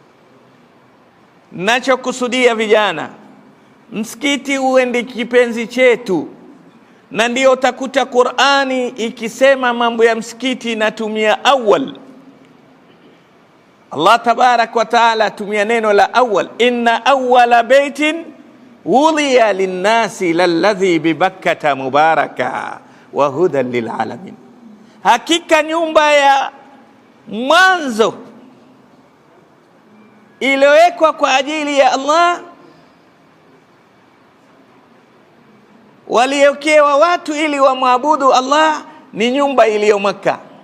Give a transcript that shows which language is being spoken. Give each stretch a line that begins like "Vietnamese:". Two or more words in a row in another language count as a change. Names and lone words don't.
Swahili: Nachokusudia vijana, msikiti uwe ndi kipenzi chetu, na ndio utakuta Qur'ani ikisema mambo ya msikiti natumia awwal.
Arabic: الله تبارك وتعالى
Swahili: tumia neno la awwal,
Arabic: إن أول بيت وضع للناس للذي ببكة مباركا وهدى للعالمين.
Swahili: Hakika nyumba ya mwanzo iliyowekwa kwa ajili ya Allah, waliokewa watu ili wamwabudu Allah, ni nyumba iliyo Makka.